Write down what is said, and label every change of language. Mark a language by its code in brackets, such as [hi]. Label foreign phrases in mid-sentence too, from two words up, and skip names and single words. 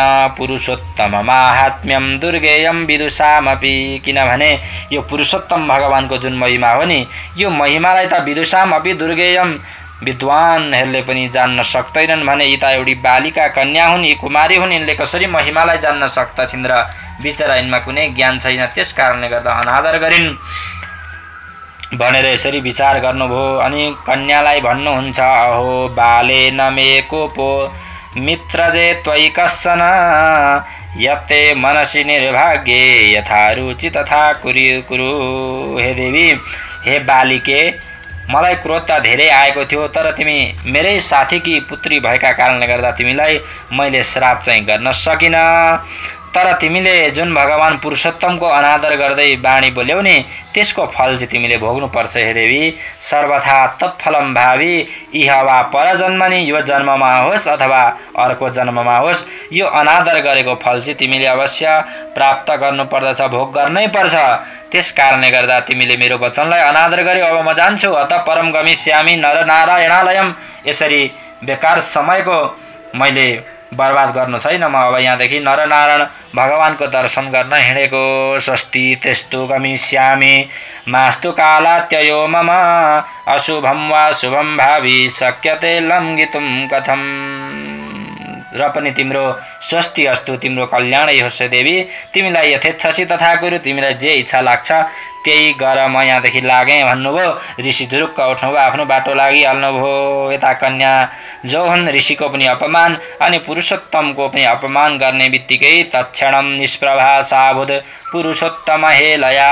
[sa] पुरुषोत्तम माहात्म्यम दुर्गेयम विदुषामपि, [ne] किनभने यो पुरुषोत्तम भगवानको जुन महिमा हो नि, यो महिमालाई त [sa] विदुषामपि दुर्गेयम, [ne] विद्वानहरूले पनि जान्न सक्दैनन् भने यी त एउटी बालिका कन्या हुन्, यी कुमारी हुन्, यिनले कसरी महिमालाई जान्न सक्दछिन् र बिचरा यिनमा कुनै ज्ञान छैन, त्यस कारणले गर्दा अनादर गरिन् भनेर यसरी विचार गर्नुभयो। अनि कन्यालाई भन्नुहुन्छ, [sa] अहो बाले न मे कोपो मित्रजे त्वयि कश्चन यते मनसि निर्भाग्ये यथा रुचि तथा कुरु। [ne] हे देवी, हे बालिके, मलाई क्रोध त धेरै आएको थियो, तर तिमी मेरै साथीकी पुत्री भएका कारणले गर्दा तिमीलाई मैले श्राप चाहिँ गर्न सकिन। तर तिमीले जुन भगवान पुरुषोत्तमको अनादर गर्दै बाणी बोल्यौ नि, त्यसको फल चाहिँ तिमीले भोग्नुपर्छ। [sa] हे देवी, सर्वथा तत्फलम भावी इह वा परजन्मनि, [ne] यो जन्ममा होस् अथवा अर्को जन्ममा होस्, यो अनादर गरेको फल चाहिँ तिमीले अवश्य प्राप्त गर्नुपर्दछ, भोग गर्नै पर्छ। त्यस कारणले गर्दा तिमीले मेरो वचनलाई अनादर गर्यौ। अब म जान्छु, [sa] अत परम गमिष्यामि नर नारायणालयम। [ne] यसरी बेकार समयको मैले बर्बाद गर्नु छैन, म अब यहाँदेखि नरनारायण भगवानको दर्शन गर्न हिँडेको। [sa] स्वस्ति तेस्तु गमिष्यामि मास्तु कालात्ययो मम अशुभम वा शुभम भावी शक्यते लङ्घितुं कथम। [ne] र पनि तिम्रो [sa] स्वस्ति अस्तु, [ne] तिम्रो कल्याणै होस् देवी, तिमीलाई [sa] यथेच्छसी तथा कुरु, [ne] तिमीलाई जे इच्छा लाग्छ त्यही गर, म यहाँदेखि लागेँ भन्नुभयो। ऋषि झुरुक्क उठ्नुभयो, आफ्नो बाटो लागिहाल्नुभयो। यता कन्या जो हुन्, ऋषिको पनि अपमान अनि पुरुषोत्तमको पनि अपमान गर्ने बित्तिकै [sa] तत्क्षणम निष्प्रभा साबुध पुरुषोत्तम हेलया।